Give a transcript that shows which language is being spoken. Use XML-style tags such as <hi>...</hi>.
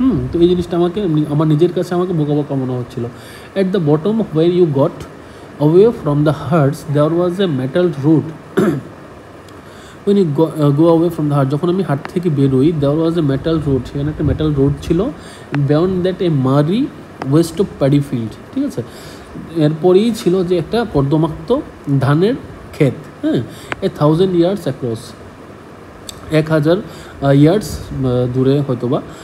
<bn>তো এই জিনিসটা আমার নিজের কাছে আমাকে বোকা বোকা মনে হচ্ছিলো।</bn> <en>at the bottom where you got away from the herds there was a metal road when you go away from the herd,</en> <bn>যখন আমি হাট থেকে বেরোই</bn> <en>there was a metal road,</en> <bn>সেখানে একটা মেটাল রোড ছিল।</bn> <en>beyond that a muddy west of paddy field, ঠিক আছে।</en> <bn>এরপরেই ছিল যে একটা কর্দমাক্ত ধানের ক্ষেত,</bn> <en>1000 yards across,</en> <bn>1000 ইয়ার্ডস দূরে হয়তোবা।</bn>